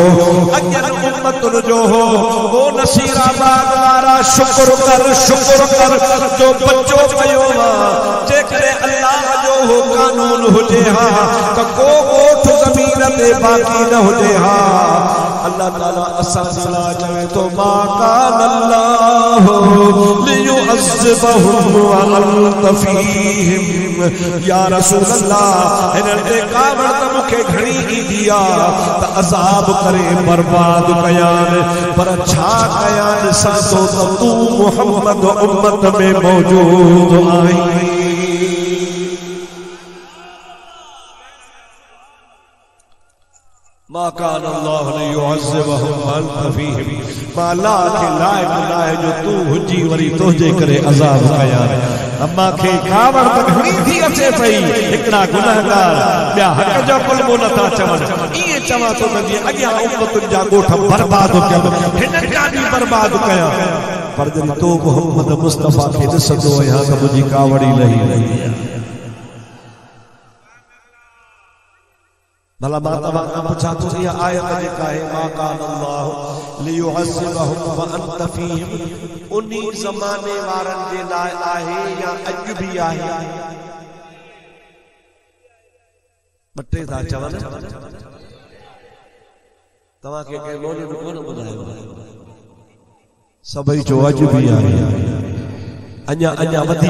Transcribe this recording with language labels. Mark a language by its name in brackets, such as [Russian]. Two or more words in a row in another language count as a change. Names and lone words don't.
[Sindhi] अॻियनि उम्मतुनि जो हो नसीराबाद वारा शुक्र कर जो बचो पियो आहे जेकॾहिं अल्लाह जो हो कानून हुजे हा त को ॻोठ ज़मीन ते बाक़ी न हुजे हा अल्लाह ताला असां सला चवे तो [Arabic] ما كان الله ليعذبهم وأنت فيهم يا رسول الله [Sindhi] हिननि ते कावड़ त मूंखे घणी ईंदी आहे त अज़ाब करे बर्बाद कयान पर छा कयान सातो त तू मुहम्मद उम्मत में मौजूद आहीं [Arabic] ما كان الله ليعذبهم وأنت فيهم [Sindhi] माला के लाइक लाए जो तू हुजी वरी तोजे करे अज़ाब कया अम्मा के कावड़ त घणी थी अचे पई हिकड़ा गुनाहगार ॿिया हक़ जो कुलमो नथा चवनि इएं चवां थो त जीअं अॻियां उम्मतुनि जा ॻोठ बर्बाद कया हिननि जा बि बर्बाद कया पर जॾहिं तो मोहम्मद मुस्तफ़ा खे ॾिसंदो आहियां त मुंहिंजी कावड़ी लही रही आहे भला मां तव्हां खां पुछां थो इहा आयत जेका आहे [Arabic] ما كان الله ليعذبهم وأنت فيهم [Sindhi] उन्ही ज़माने वारनि जे लाइ आहे या अॼु बि आहे बटे था चवनि तव्हांखे कंहिं मौलवी कोन ॿुधायो सभई जो अॼु बि आहे अञा अञा वधी